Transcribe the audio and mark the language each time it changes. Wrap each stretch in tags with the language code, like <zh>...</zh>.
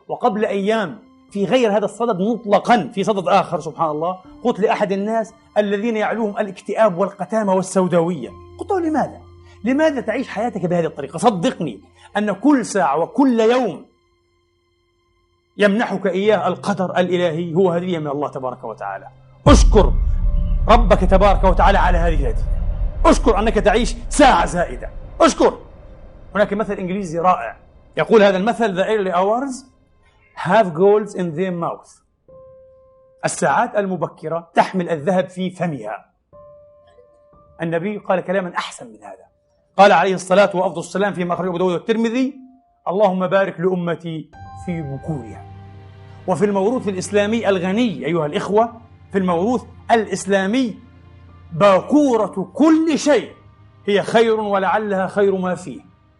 <ar>وقبل أيام في غير هذا الصدد مطلقا، في صدد آخر سبحان الله، قلت لأحد الناس الذين يعلوهم الاكتئاب والقتامة والسوداوية، قلت له: لماذا تعيش حياتك بهذه الطريقة؟ صدقني أن كل ساعة وكل يوم يمنحك إياه القدر الإلهي هو هدية من الله تبارك وتعالى. أشكر ربك تبارك وتعالى على هذه الهدية، أشكر أنك تعيش ساعة زائدة، أشكر. هناك مثل إنجليزي رائع يقول هذا المثل:</ar> <en>The early hours have gold in their mouth.</en> <ar>الساعات المبكرة تحمل الذهب في فمها. النبي قال كلاما أحسن من هذا، قال عليه الصلاة وأفضل السلام فيما أخرجه أبو داود والترمذي: اللهم بارك لأمتي في بكورها. وفي الموروث الإسلامي الغني أيها الإخوة، في الموروث الإسلامي باكورة كل شيء هي خير ولعلها خير ما فيه.</ar>